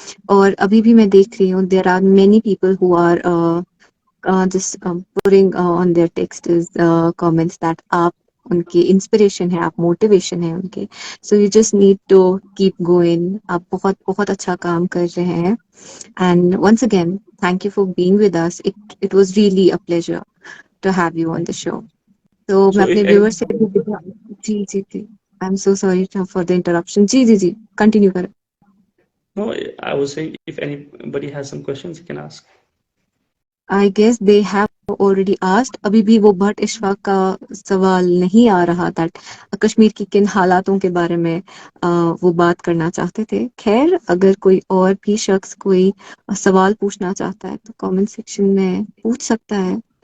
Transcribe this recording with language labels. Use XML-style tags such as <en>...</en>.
<ur>اور ابھی بھی میں دیکھ رہی ہوں</ur> <en>there are many people who are just putting on their text comments that</en> <ur>آپ ان کی انسپریشن ہے, آپ موٹیویشن ہے ان کے.</ur> <en>So you just need to keep going.</en> <ur>آپ بہت بہت اچھا کام کر رہے ہیں.</ur> <en>And once again thank you for being with us. It was really a pleasure to have you on the show.</en> <ur>تو میں اپنے</ur> <en>if</en> <ur>ویور سے</ur> <en>any, جی جی جی I am so sorry for the interruption.</en> <ur>جی جی جی continue کریں.</ur> <en>no, I was saying if anybody has some questions, you can ask. I guess they have already asked.</en> <ur>ابھی بھی وہ but Ashfaq کا سوال نہیں آ رہا that Kashmir کی کن حالاتوں کے بارے میں وہ بات کرنا چاہتے تھے. خیر, اگر کوئی اور بھی شخص کوئی سوال پوچھنا چاہتا ہے تو کامنٹ سیکشن میں پوچھ سکتا ہے.</ur>